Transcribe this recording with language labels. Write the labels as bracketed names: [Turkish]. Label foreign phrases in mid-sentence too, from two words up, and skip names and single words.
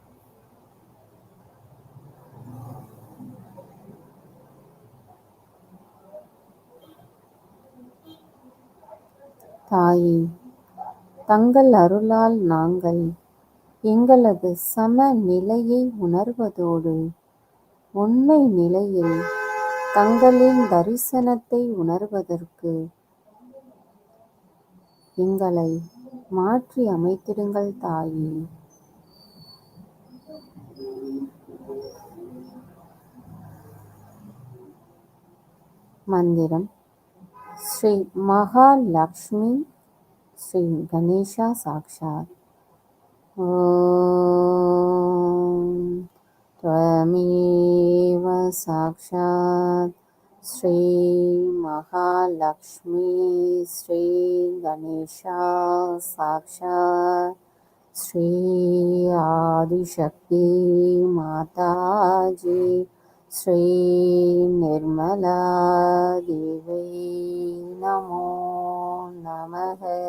[Tamil] தாயே, தங்கள் அருளால் நாங்கள் எங்களது சம நிலையை உணர்வதோடு உண்மை நிலையில் தங்களின் தரிசனத்தை உணர்வதற்கு எங்களை மாற்றி அமைத்திடுங்கள் தாயே. மந்திரம் ஸ்ரீ மகாலக்ஷ்மி ஸ்ரீ கணேஷா சாக்ஷாத். [Sanskrit] ஓம் त्वमेव साक्षात् श्री महालक्ष्मी श्री गणेशा साक्षात् श्री आदिशक्ति माताजी श्री निर्मला देवी नमो नमः.